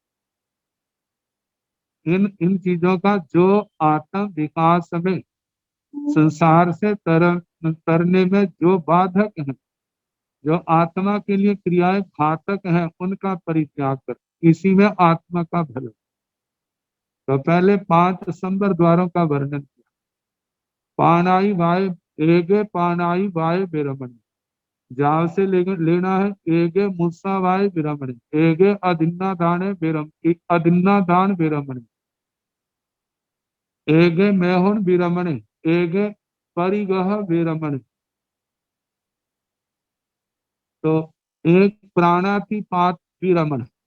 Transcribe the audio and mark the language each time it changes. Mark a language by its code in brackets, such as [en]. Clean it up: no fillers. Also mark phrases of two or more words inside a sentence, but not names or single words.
[hi] इन इन चीजों का जो आत्म विकास में, संसार से तरने में जो बाधक है, जो आत्मा के लिए क्रियाएं घातक हैं, उनका परित्याग कर, इसी में आत्मा का भला। तो पहले 5 संबर द्वारों का वर्णन किया। [pra] पानाई वाय, एगे पानाई वाय विरमण, जाव से लेना है एगे मुस्सा वाय विरमण, एगे अदिन्ना दाने विरम, अदिन्ना दान विरमण, एगे मेहुन विरमण, एगे परिगह विरमण। [hi] तो एक प्राणातिपात विरमण।